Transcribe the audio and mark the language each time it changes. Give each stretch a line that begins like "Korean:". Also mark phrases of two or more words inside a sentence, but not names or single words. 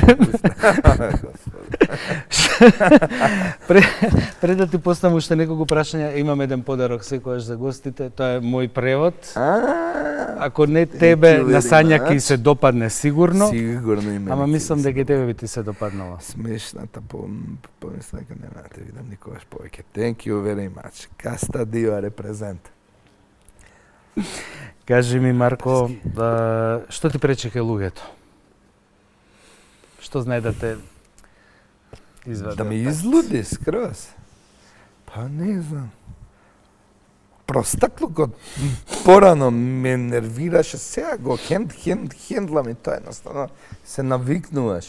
Macedonian: Пред да ти поставам уште неколку прашања, имам еден подарок секогаш за гостите, тоа е мој превод. Ако не тебе, на Сања ќе се допадне сигурно. Сигурно има. Ама мислам дека и тебе би ти се допаднало. Смешната помисла дека нема да те видам никогаш повеќе.
English: Thank you very much.
Macedonian: Каста Дива репрезент. Кажи ми, Марко, што ти пречи кај луѓето? Што знае да те извади? Да ме излуди скроз. Па не знам. Простаклукот порано ме нервираше, сега го хендлам и тоа едноставно се навикнуваш.